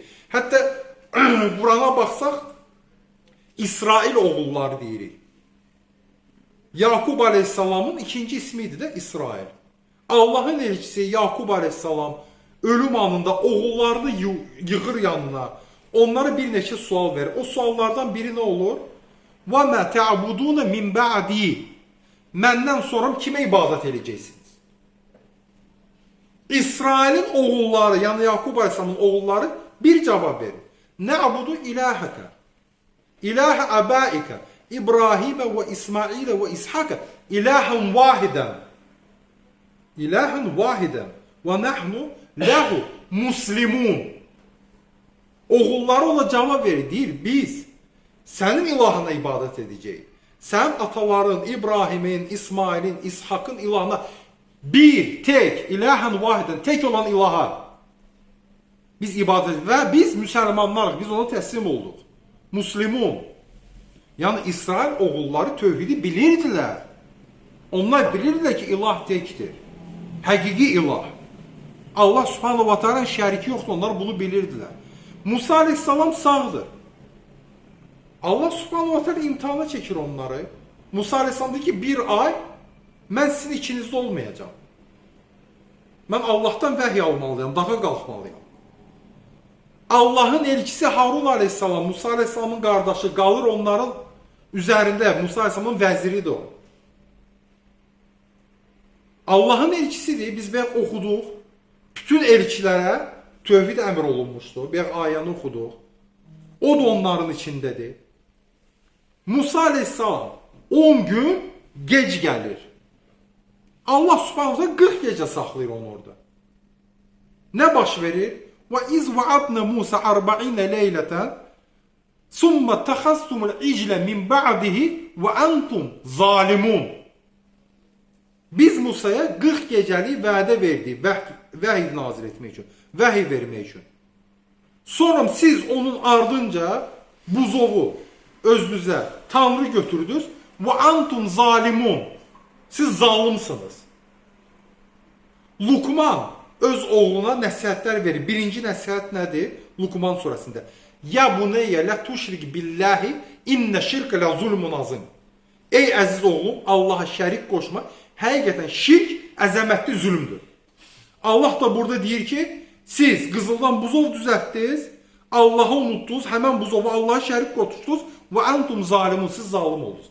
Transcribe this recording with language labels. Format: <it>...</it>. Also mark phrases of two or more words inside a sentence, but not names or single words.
<az>Hətta Qurana baxsaq, İsrail oğulları deyirik. Yakub Aleyhisselamın ikinci ismiydi də İsrail. Allahın elçisi Yakub Aleyhisselam ölüm anında oğullarını yığır yanına. Onlara bir neçə sual verir. O suallardan biri nə olur?</az> <ar>وَمَا تَعْبُدُونَ مِنْ بَعْدِي.</ar> <az>Məndən sonra kimə ibadət edəcəksiniz? İsrailin oğulları, yəni Yakub Aleyhisselamın oğulları bir cavab verir.</az> <ar>نَعْبُدُ إِلَٰهَكَ إِلَٰهَ أَبَائِكَ إبراهيم وإسماعيل وإسحاق إلهاً واحداً. إلهاً واحداً. ونحن له مسلمون.</ar> <tr>Oğulları ona cevap verir. Deyir, biz senin ilahına ibadet edeceğiz. Sen ataların İbrahim'in, İsmail'in, İshak'ın ilahına bir, tek,</tr> <ar>إلهاً واحداً,</ar> <tr>tek olan ilaha biz ibadet edirik. Ve biz Müslümanlar, biz ona teslim olduk. Muslimun.</tr> <az>Yani İsrail oğulları tövhidi bilirdiler. Onlar bilirdiler ki ilah tektir. Həqiqi ilah. Allah</az> <ar>سبحانه وتعالى</ar> <az>şəriki yoxdur. Onlar bunu bilirdiler. Musa aleyhisselam sağdır. Allah</az> <ar>سبحانه وتعالى</ar> <az>imtihana çekir onları.</az> <tr>Musa aleyhisselam dedi ki bir ay ben sizin içinizde olmayacağım. Ben Allah'tan vəhiy almalıyım.</tr> <az>Dağa qalxmalıyım. Allah'ın elçisi Harun aleyhisselam, Musa aleyhisselamın qardaşı qalır onların üzerinde. Musa aleyhisselamın vəziridir o. Allah'ın elçisidir. Biz belki okuduq. Bütün elçilere tövhid əmr olunmuşdu. Belki ayəni okuduq. O da onların içindedir. Musa aleyhisselam 10 gün gec gelir. Allah subhanahu 40 gece saxlayır onu orada. Ne baş verir?</az> <ar>وَاِذْ وَعَدْنَا مُوسَى 40 لَيْلَةً ثُمَّ تَخَصْتُمُ الْعِجْلَ مِنْ بَعْدِهِ وَاَنْتُمْ ظَالِمُونَ.</ar> <az>Biz Musa'ya 40 geceli vədə verdik, vəhiy nazil etmək üçün, vəhiy vermək üçün. Sonra siz onun ardınca buzovu özünüzə Tanrı götürdünüz və</az> <ar>أنتم ظالمون.</ar> <az>Siz zalimsiniz. Luqman öz oğluna nəsihətlər verir. Birinci nəsihət nədir? Luqman surəsində.</az> <ar>يا بني لا تشرك بالله إن الشرك لظلم عظيم.</ar> <az>Ey əziz oğlum, Allaha şərik qoşma. Həqiqətən şirk əzəmətli zülmdür. Allah da burada deyir ki, siz qızıldan buzov düzəltdiniz, Allah'ı unutdunuz, həmən buzovu Allah'a şərik qoşdunuz və</az> <ar>أنتم ظالمون,</ar> <az>siz zalim oldunuz.</az>